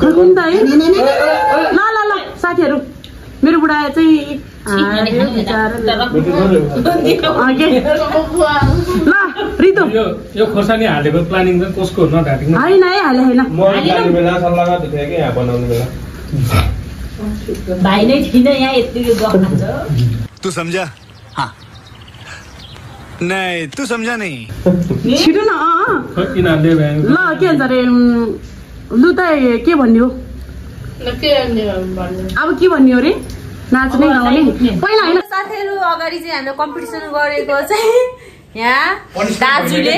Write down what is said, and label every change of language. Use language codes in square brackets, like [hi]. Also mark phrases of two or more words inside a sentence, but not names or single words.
[ne] खोइ नि त है ल ल ल साथीहरू मेरो बुढा चाहिँ हार्यो बिचारा ल रितु यो खोर्सानी हालेको प्लानिङ चाहिँ कसको हो नढाँटेको होइन है हाले होइन म जाने बेला सल्लाह गर्दै थिएँ कि यहाँ बनाउने बेला भाइ नै थिएन यहाँ यतिको गफ खान्छ [hi] तू समझा हाँ नहीं तू समझा नहीं [ne] छिटो न यिनीहरूले ल के भन्छ अरे लु त के भन्ने हो अब के भन्ने हो रे नाच्ने गाउने पहिला होइन साथीहरू अगाडि चाहिँ हामीले कम्पिटिसन गरेको चाहिँ यहाँ दाजुले